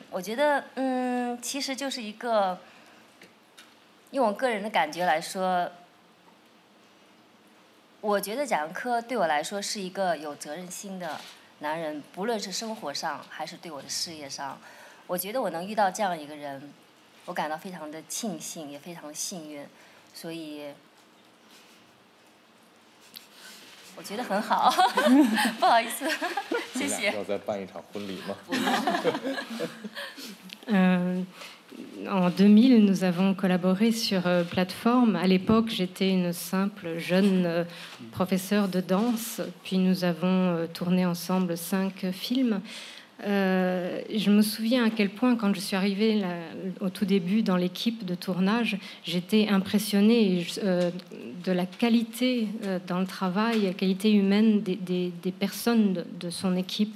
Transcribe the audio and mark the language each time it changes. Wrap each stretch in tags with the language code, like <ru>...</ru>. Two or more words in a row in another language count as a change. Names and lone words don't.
<zh>我觉得，其实就是一个，用我个人的感觉来说，我觉得贾樟柯对我来说是一个有责任心的男人，不论是生活上还是对我的事业上，我觉得我能遇到这样一个人，我感到非常的庆幸，也非常的幸运，所以我觉得很好。不好意思，谢谢。要再办一场婚礼吗？</zh> <fr>En 2000, nous avons collaboré sur plateforme. À l'époque, j'étais une simple jeune professeure de danse. Puis nous avons tourné ensemble 5 films. Je me souviens à quel point, quand je suis arrivée au tout début dans l'équipe de tournage, j'étais impressionnée de la qualité dans le travail, la qualité humaine des personnes de son équipe.</fr>